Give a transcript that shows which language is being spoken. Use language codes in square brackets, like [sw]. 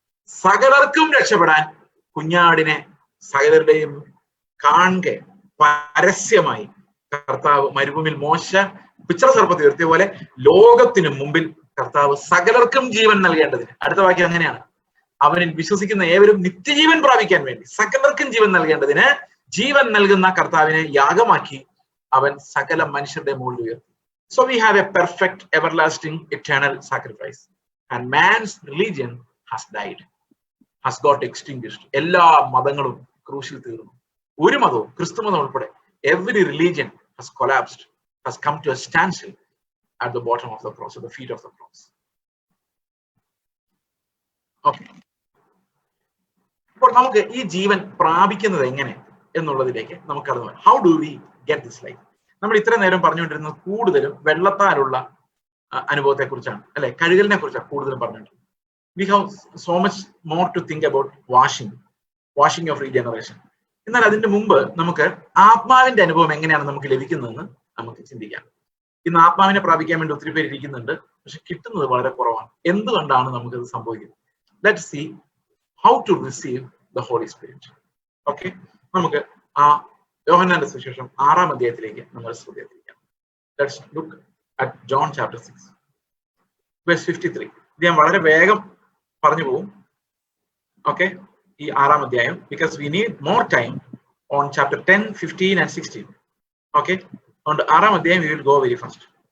[ml] സകലർക്കും രക്ഷപ്പെടാൻ കുഞ്ഞാടിനെ സകലരുടെയും കാണെ പരസ്യമായി കർത്താവ് മരുഭൂമിയിൽ മോശ പിച്ചളസർപ്പത്തെ ഉയർത്തിയ പോലെ ലോകത്തിനു മുമ്പിൽ കർത്താവ് സകലർക്കും ജീവൻ നൽകേണ്ടതിന്, അടുത്ത വാക്യം അങ്ങനെയാണ്, അവനിൽ വിശ്വസിക്കുന്ന ഏവരും നിത്യജീവൻ പ്രാപിക്കാൻ വേണ്ടി സകലർക്കും ജീവൻ നൽകേണ്ടതിന് ജീവൻ നൽകുന്ന കർത്താവിനെ യാഗമാക്കി അവൻ സകല മനുഷ്യരുടെ മുകളിൽ ഉയർത്തി. [en] So we have a perfect, everlasting, eternal sacrifice. And man's religion has died, has got extinguished. [ml] എല്ലാ മതങ്ങളും ക്രൂശിൽ തീർന്നു. ഒരു മതവും, ക്രിസ്തു മതം ഉൾപ്പെടെ, [en] every religion has collapsed, has come to a standstill at the bottom of the cross, at the feet of the cross. Okay. [ml] അപ്പോൾ നമുക്ക് ഈ ജീവൻ പ്രാപിക്കുന്നത് എങ്ങനെ എന്നുള്ളതിലേക്ക് നമുക്ക് കടന്നു വരാം. [en] How do we get this life? [ml] നമ്മൾ ഇത്ര നേരം പറഞ്ഞുകൊണ്ടിരുന്നത് കൂടുതലും വെള്ളത്താലുള്ള അനുഭവത്തെ കുറിച്ചാണ്, അല്ലെ? കഴുകലിനെ കുറിച്ചാണ് കൂടുതലും പറഞ്ഞുകൊണ്ടിരുന്നത്. [en] We have so much more to think about washing of regeneration. [ml] എന്നാൽ അതിന്റെ മുമ്പ് നമുക്ക് ആത്മാവിന്റെ അനുഭവം എങ്ങനെയാണ് നമുക്ക് ലഭിക്കുന്നതെന്ന് നമുക്ക് ചിന്തിക്കാം. ഇന്ന് ആത്മാവിനെ പ്രാപിക്കാൻ വേണ്ടി ഒത്തിരി പേര് ഇരിക്കുന്നുണ്ട്, പക്ഷെ കിട്ടുന്നത് വളരെ കുറവാണ്. എന്തുകൊണ്ടാണ് നമുക്കത് സംഭവിക്കുന്നത്? [en] Let's see how to receive the Holy Spirit. [ml] Okay, നമുക്ക് ആ യോഹന്നാന്റെ സുവിശേഷം 6-ാം അധ്യായത്തിലേക്ക് നമ്മൾ ശ്രദ്ധിക്കാം. [en] Let's look at John chapter 6 verse 53. [ml] ഇത് ഞാൻ വളരെ വേഗം പറഞ്ഞു പോകും. ഓക്കെ, ഈ 6-ാം അധ്യായം, [en] because we need more time on chapter 10, 15 and 16. Okay, [ml] അതുകൊണ്ട് 6-ാം അധ്യായം [en] we will go very fast.